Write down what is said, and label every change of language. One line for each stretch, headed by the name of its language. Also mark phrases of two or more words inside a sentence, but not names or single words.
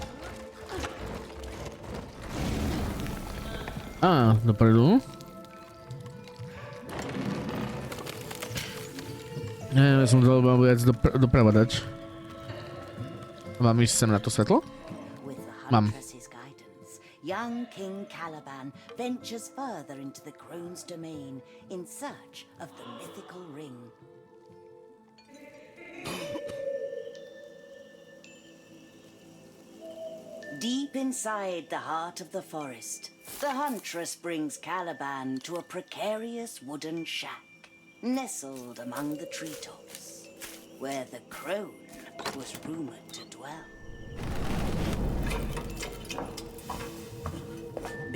Slovak: Á, dopredu. Neviem, ja som to viac doprava dať. Mám ísť sem na to svetlo? Mám.
English: Young King Caliban ventures further into the crone's domain in search of the mythical ring. Deep inside the heart of the forest, the huntress brings Caliban to a precarious wooden shack, nestled among the treetops, where the crone was rumored to dwell.